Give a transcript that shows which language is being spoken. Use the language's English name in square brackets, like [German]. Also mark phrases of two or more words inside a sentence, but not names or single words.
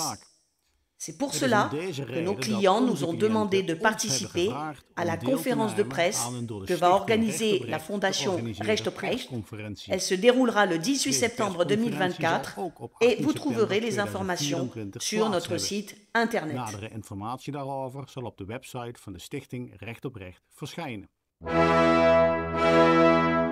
[French] C'est pour cela que nos clients nous ont demandé de participer à la conférence de presse que va organiser la fondation Recht op Recht. Elle se déroulera le 18 septembre 2024 et vous trouverez les informations sur notre site internet. [Dutch] Nadere informatie daarover zal op de website van de stichting Recht op Recht verschijnen.